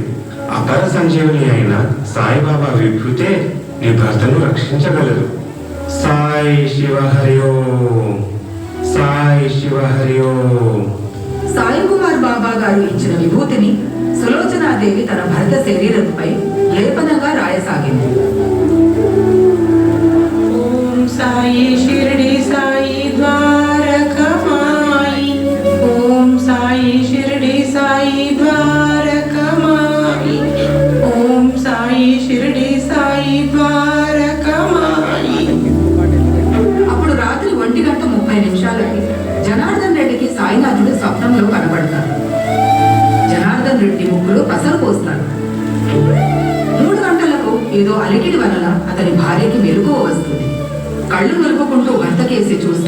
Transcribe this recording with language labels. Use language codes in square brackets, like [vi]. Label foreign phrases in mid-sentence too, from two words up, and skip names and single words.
[te] అపర సంజీవుని అయిన సాయిబాబా విభూతే నీ భర్తను రక్షించగలదు. సాయి శివ హరి ఓం, సాయి శివ హరి ఓం. సాయి కుమార్ బాబా గారు ఇచ్చిన విభూతిని సులోచనాదేవి తన భర్త శరీరంపై లేపనంగా రాయసాగింది. [hi] साई शिरडी साई द्वारकमाई, ओम साई शिरडी साई द्वारकमाई, ओम साई शिरडी साई द्वारकमाई. [te] అప్పుడు రాత్రి 1:30 జనార్దన్ రెడ్డికి సాయినాథుడు స్వప్నంలో కనబడతారు. జనార్దన్ రెడ్డి ముక్కులో పసరు పోస్తాడు. 3 గంటలకు ఏదో అలికిడి వలన అతని భార్యకి మెలకువ వస్తుంది. కళ్ళు నలుపుకుంటూ భర్తకేసి చూస్తూ,